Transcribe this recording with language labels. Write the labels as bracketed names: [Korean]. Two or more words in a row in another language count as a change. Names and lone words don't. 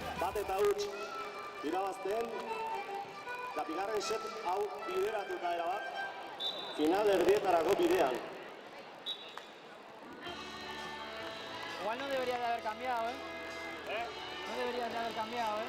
[Basque] eta huts irabazten, eta bigarren set hau bideratuta erabat, final erdietarako bidean. [Spanish] Igual no debería de haber cambiado, ¿eh? No debería de haber cambiado, ¿eh?